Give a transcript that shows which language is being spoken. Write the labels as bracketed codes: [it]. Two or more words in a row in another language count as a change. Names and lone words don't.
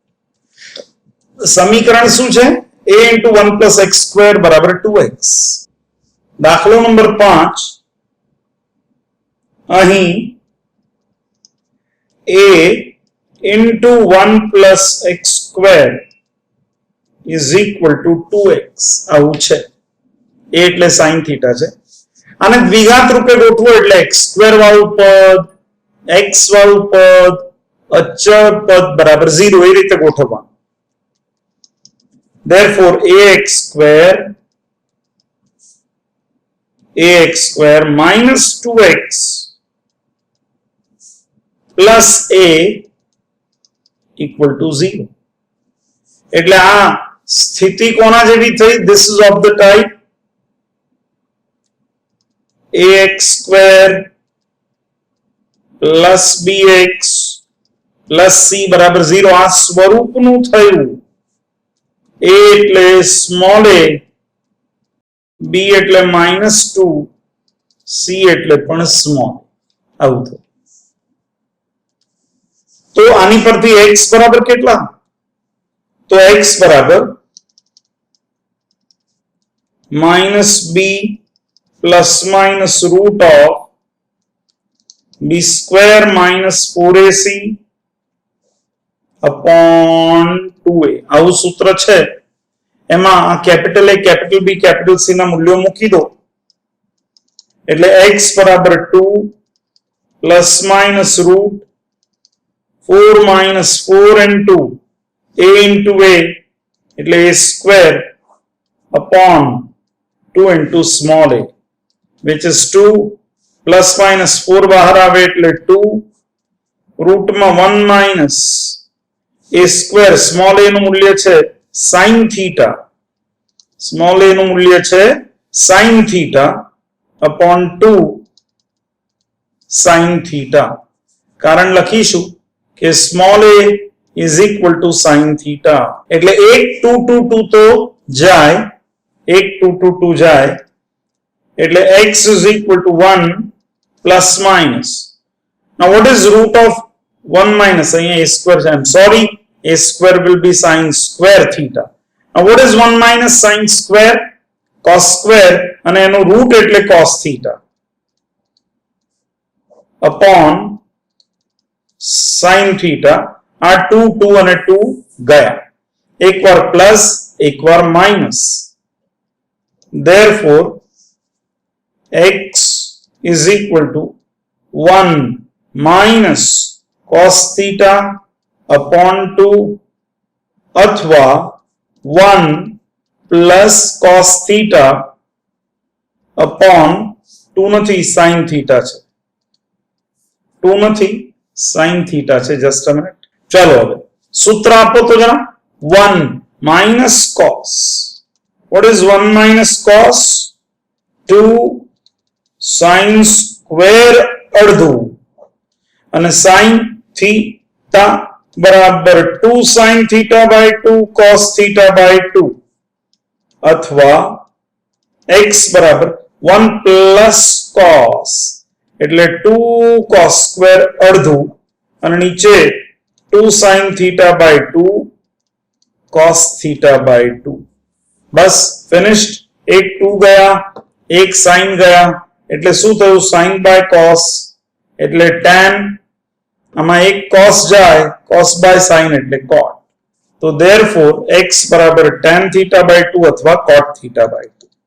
[gu] સમીકરણ શું છે? [en] a into 1 plus x square બરાબર 2x. [gu] દાખલો નંબર 5. અહીં [en] a into 1 plus x square is equal to 2x [gu] આવું છે. a એટલે [en] sin theta [gu] છે. આને દ્વિઘાત રૂપે ગોઠવો એટલે [en] x square [gu] વાળું પદ, x વાળું પદ, અચળ પદ બરાબર 0 એ રીતે ગોઠવવાનું. [en] therefore ax square minus 2x plus a equal to 0. [gu] એટલે આ સ્થિતિ કોના જેવી થઈ? [en] this is of the type ax square plus bx plus c બરાબર 0. [gu] આ સ્વરૂપનું થયું. a એટલે [en] small a, [gu] b એટલે -2, c એટલે પણ સ્મોલ, આવું થયું. તો આની પરથી x બરાબર કેટલા? [en] તો x બરાબર -b plus minus root of b square minus 4ac upon 2a. [gu] આવું સૂત્ર છે. એમાં [en] capital A, capital B, capital C [gu] ના મૂલ્યો મૂકી દો એટલે x બરાબર 2 plus [en] minus root 4 minus 4 into a into a એટલે a square upon 2 into small a, which is 2 plus minus 4 [gu] બહાર આવે એટલે 2 રૂટમાં 1 [en] minus a square, small a [gu] નું મૂલ્ય છે [en] sin theta, small a [gu] નું મૂલ્ય છે [en] sin theta upon 2 sin theta. [gu] કારણ લખીશું કે [en] small a is equal to sin theta. [gu] એટલે 1 2 2 2 તો જાય, 1 2 2 2 જાય એટલે [en] x is equal to 1 plus minus. Now what is root of 1 minus? [gu] અહીંયા a square છે. [en] I'm sorry, a square will be sin square theta. Now what is 1 minus sin square? Cos square [gu] અને એનું [en] root એટલે cos theta upon sin theta. [gu] આ 2 2 અને 2 ગયા, એકવાર પ્લસ એકવાર માઇનસ. [en] therefore x is equal to 1 minus cos theta upon 2 અથવા 1 plus cos theta upon 2 નથી, sin theta [gu] છે, 2 નથી, [en] sin theta છે. just a minute. [gu] ચાલો હવે સૂત્ર આપો તો જરા. [en] 1 minus cos. what is 1 minus cos? 2 sin square [gu] અડધું અને [en] sin theta બરાબર 2 sin theta by 2 cos theta by 2 અથવા x બરાબર 1 plus cos એટલે 2 cos square [gu] અડધું અને નીચે [en] 2 sin theta by 2 cos theta by 2. [gu] બસ finished. એક 2 ગયા, એક sin ગયા એટલે શું થયું? [en] sin by cos એટલે tan. [gu] આમાં એક [en] cos જાય, cos by sin એટલે cot. તો therefore x બરાબર tan theta by 2 અથવા cot theta by 2.